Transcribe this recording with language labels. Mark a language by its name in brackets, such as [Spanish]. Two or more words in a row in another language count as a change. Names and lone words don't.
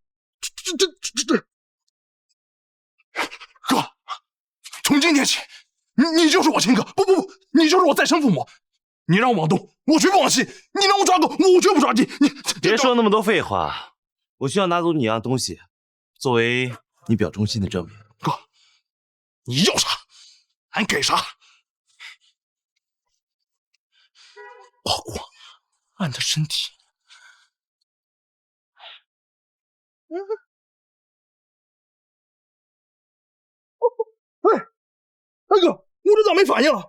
[Chinese] 這，哥，從今天起，你就是我親哥，不，你就是我再生父母。你讓我往東，我絕不往西；你讓我抓狗，我絕不抓雞。你別說那麼多廢話，我需要拿走你一樣東西，作為你表忠心的證明。哥，你要啥，俺給啥。包括俺的身體。喂，大哥，我這咋沒反應了？